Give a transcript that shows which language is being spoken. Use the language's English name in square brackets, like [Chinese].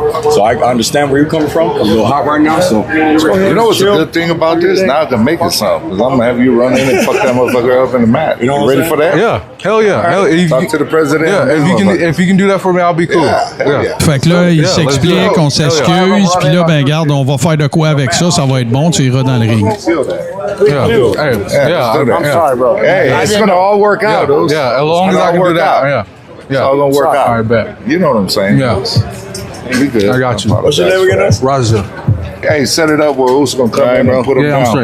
[English] So I understand where you're coming from. I'm a little hot right now, so let's go ahead. You know what's a good thing about this? Now I can make it something. Because I'm going to have you run in and fuck that motherfucker up in the mat. You ready for that? Yeah. Hell yeah. Right. Talk to the president. Yeah, if you can do that for me, I'll be cool. Yeah. [French] Fait que là, il s'explique, on s'excuse, puis là, ben, garde, on va faire de quoi avec ça, ça va être bon, tu iras dans le ring. [English] I'm sorry, bro. Hey, it's going to all work out. Yeah, as long as I can do that. Yeah. It's all going to work out. All right, bet. You know what I'm saying? Yeah. Be good. I got you. What's your name again? Raja. Hey, set it up where who's going to come in and put him down.